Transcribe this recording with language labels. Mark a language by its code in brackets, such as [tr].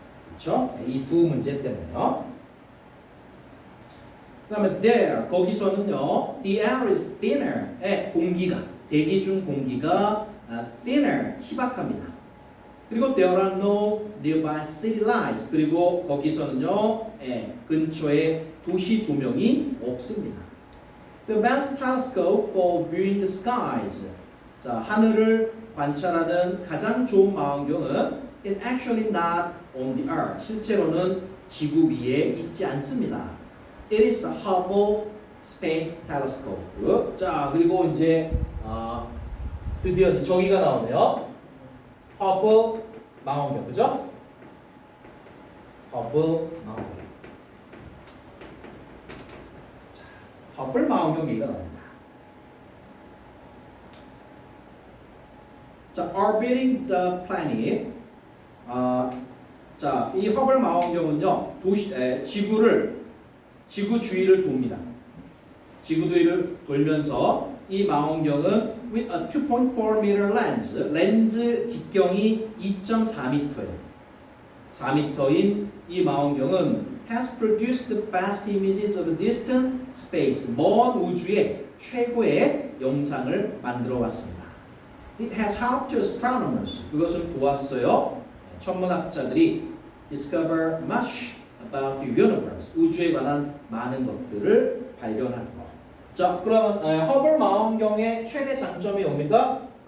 [ko] 그렇죠? 이 두 문제 때문에요. 그 다음에 [en] there, [ko] 거기서는요, [en] the air is thinner, [ko] 공기가, 대기 중 공기가 [en] thinner, [ko] 희박합니다. 그리고 [en] there are no nearby city lights. [ko] 그리고 거기서는요, 근처에 도시 조명이 없습니다. [en] The best telescope for viewing the skies. [ko] 자, 하늘을 관찰하는 가장 좋은 망원경은 [en] is actually not on the earth. [ko] 실제로는 지구 위에 있지 않습니다. [en] It is the Hubble Space Telescope. [ko] 자, 그리고 이제 드디어 이제 저기가 나오네요. 허블 망원경, 그죠? 허블 망원경. 자, 허블 망원경 얘기가 나옵니다. 자, [en] orbiting the planet. [ko] 자, 이 허블 망원경은요, 지구 주위를 돕니다. 지구 주위를 돌면서 이 망원경은 [en] with a 2.4 meter lens, [ko] 렌즈 직경이 2.4m예요. 4m인 이 망원경은 [en] has produced the best images of distant space, [ko] 먼 우주의 최고의 영상을 만들어 왔습니다. [en] It has helped astronomers, [ko] 그것을 도왔어요. 천문학자들이 [en] discover much about the universe, [ko] 우주에 관한 많은 것들을 발견하는 것. 자, 그러면 허블 망원경의 최대 장점이 뭡니까?